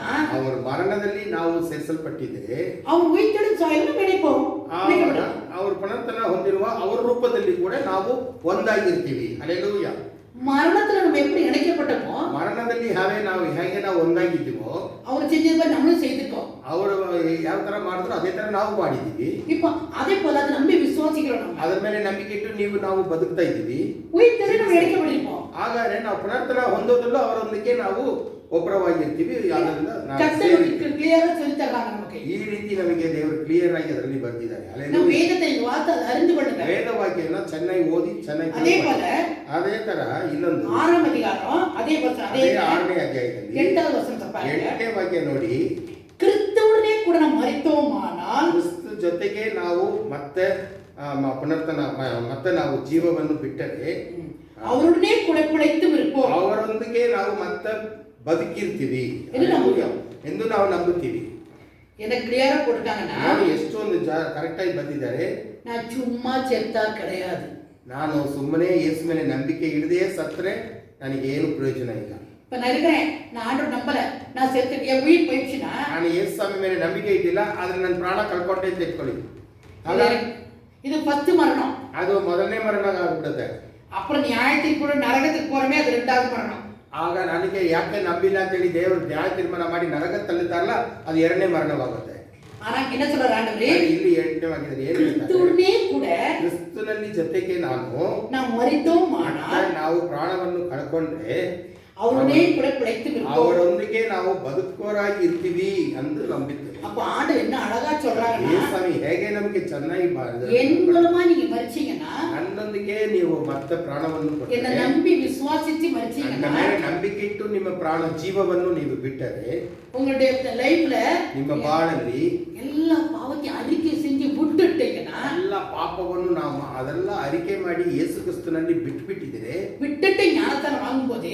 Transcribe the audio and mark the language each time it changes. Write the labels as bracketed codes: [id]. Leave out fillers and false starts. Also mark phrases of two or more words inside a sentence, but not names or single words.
[kn] ಅವರ ಮರಣದಲ್ಲಿ ನಾವು ಸೇರಿಸಲ್ಪಟ್ಟಿದ್ದೇವೆ. [ta] அவர் உயிர்த்தெழும் சாயலில் நம்ம இணைப்போம். [kn] ಅವರು ಪುನರ್ತನ ಹೊಂದಿರುವ ಅವರ ರೂಪದಲ್ಲಿ ಕೂಡ ನಾವು ಒಂದಾಗಿರ್ತೀವಿ. ಹಲ್ಲೆಲೂಯಾ. [ta] மரணத்துல நம்ம எப்படி இணைக்கப்பட்டோமோ, [kn] ಮರಣದಲ್ಲಿ ಹೇಗೆ ನಾವು ಒಂದಾಗಿದ್ದೀವೋ, [ta] அவர் செஞ்சது மாதிரி நம்மளும் செய்திருக்கோம். [kn] ಅವರು ಯಾವ ತರ ಮಾಡಿದ್ರು ಅದೇ ತರ ನಾವು ಮಾಡಿದ್ದೀವಿ. [ta] இப்போ அதே போல அதை நம்பி விசுவாசிக்கிறோம். நம்ம [kn] ಅದರ ಮೇಲೆ ನಂಬಿಕೆ ಇಟ್ಟು ನಾವು ಬದುಕ್ತಾ ಇದ್ದೀವಿ. [ta] உயிர்த்தெழுந்து நம்ம இணைக்கப்பட்டிருப்போம். [kn] ಹಾಗಾದ್ರೆ ನಾವು ಪುನರ್ತನ ಹೊಂದೋದಲ್ಲೂ ಅವರೊಂದಿಗೆ ನಾವು ಒಬ್ಬರವಾಗಿರ್ತೀವಿ. ಅದರಿಂದ [ta] கிளியரா சொல்லி தர்றாங்க நமக்கு. [kn] ಈ ರೀತಿ ನಮಗೆ ದೇವರು ಕ್ಲಿಯರ್ ಆಗಿ ಅದರಲ್ಲಿ ಬರ್ತಿದ್ದಾರೆ. [ta] நம்ம வேதத்தை வார்த்தை அறிந்து கொள்ளுங்க. [kn] ವೇದವಾಕ್ಯನ ಚೆನ್ನಾಗಿ ಓದಿ ಚೆನ್ನಾಗಿ [ta] அதே போல [kn] ಅದೇ ತರ ಇನ್ನೊಂದು [ta] 6ாம் அதிகாரம் அதே [kn] 6ನೇ ಅಧ್ಯಾಯದಲ್ಲಿ [ta] 8வது வசனத்தை பாருங்க. [kn] 8ನೇ ವಾಕ್ಯ ನೋಡಿ, [ta] கிறிஸ்துவுடனே கூட நாம் மரித்தோமானால், [kn] ಕ್ರಿಸ್ತ ಜೊತೆಗೆ ನಾವು ಮತ್ತೆ ಪುನರ್ತನ ಮತ್ತೆ ನಾವು ಜೀವವನ್ನು ಬಿಟ್ಟರೆ [ta] அவருடனே கூட பிழைத்தும் இருப்போம். [kn] ಅವರೊಂದಿಗೆ ನಾವು ಮತ್ತೆ ಬದುಕಿರ್ತೀವಿ ಎಂದು ನಂಬುತ್ತೇವೆ. ಎಂದು ನಾವು ನಂಬುತ್ತೀವಿ. [ta] எனக்கு கிளியரா போட்டுட்டாங்கன்னா [kn] ನೋಡಿ ಎಷ್ಟೊಂದು ಕರೆಕ್ಟಾಗಿ ಬಂದಿದ್ದಾರೆ. [ta] நான் சும்மா செத்தா கிடையாது. [kn] ನಾನು ಸುಮ್ಮನೆ ಯೇಸು ಮೇಲೆ ನಂಬಿಕೆ ಇಡದೆ ಸತ್ರೆ ನನಗೆ ಏನು ಪ್ರಯೋಜನ ಇಲ್ಲ. [ta] இப்ப நான் இருக்கிறேன், நான் ஆண்டவர் நம்பல, நான் செத்து என் உயிர் போயிடுச்சுன்னா [kn] ನಾನು ಯೇಸು ಸ್ವಾಮಿ ಮೇಲೆ ನಂಬಿಕೆ ಇಟ್ಟಿಲ್ಲ, ಆದ್ರೆ ನನ್ನ ಪ್ರಾಣ ಕಳ್ಕೊಂಡೆ ಅಂತ ಇಟ್ಕೊಳ್ಳಿ. [ta] இது 10 மரணம். [kn] ಅದು ಮೊದಲನೇ ಮರಣ ಆಗ್ಬಿಡುತ್ತೆ. [ta] அப்புறம் நியாயத்துக்கு கூட நரகத்துக்கு போறமே அது 2வது மரணம். [kn] ಆಗ ನನಗೆ ಯಾಕೆ ನಂಬಿಲ್ಲ ಅಂತೇಳಿ ದೇವರು ನ್ಯಾಯ ತೀರ್ಮಾನ ಮಾಡಿ ನರಕ ತಳ್ಳುತ್ತಾರಲ್ಲ, ಅದು 2ನೇ ಮರಣವಾಗುತ್ತೆ. [ta] ஆனா என்ன சொல்றாரு ஆண்டவரே, [kn] ಇಲ್ಲಿ 8ನೇವಾಗಿದೆ. ಏನು [ta] கிறிஸ்துவுடனே கூட [kn] ಕ್ರಿಸ್ತನಲ್ಲಿ ಜೊತೆಗೆ [ta] நாம் மரித்தோம் ஆனால் [kn] ನಾವು ಪ್ರಾಣವನ್ನು ಕಳ್ಕೊಂಡ್ರೆ [ta] அவருடனே கூட பிழைத்து இருப்போம். [kn] ಅವರೊಂದಿಗೆ ನಾವು ಬದುಕೋರಾಗಿ ಇರ್ತೀವಿ ಎಂದು ನಂಬಿದ್ದೇವೆ. [ta] அப்ப ஆண்டவர் என்ன அழகா சொல்றாங்கன்னா, [kn] ಯೇಸು ಹೇಗೆ ನಮಗೆ ಚೆನ್ನಾಗಿ [ta] என் மூலமா நீங்க மரிச்சீங்கன்னா, [kn] ನನ್ನೊಂದಿಗೆ ನೀವು ಮತ್ತೆ ಪ್ರಾಣವನ್ನು [ta] என்ன [kn] ಕೊಟ್ಟರೆ, [ta] நம்பி விசுவாசிச்சு [kn] ನನ್ನ [ta] மரிச்சீங்கன்னா, [kn] ಮೇಲೆ ನಂಬಿಕೆ ಇಟ್ಟು ನಿಮ್ಮ ಪ್ರಾಣ ಜೀವವನ್ನು ನೀವು ಬಿಟ್ಟರೆ [ta] உங்களுடைய லைஃப்ல [kn] ನಿಮ್ಮ ಬಾಳಲ್ಲಿ [ta] எல்லா பாவத்தையும் அறிக்கை செஞ்சு விட்டுட்டீங்கன்னா, [kn] ಎಲ್ಲ ಪಾಪವನ್ನು ನಾವು ಅದೆಲ್ಲ ಅರಿಕೆ ಮಾಡಿ ಯೇಸು ಕ್ರಿಸ್ತನಲ್ಲಿ ಬಿಟ್ಬಿಟ್ಟಿದ್ರೆ, [ta] விட்டுட்டு ஞானத்தான வாங்கும்போது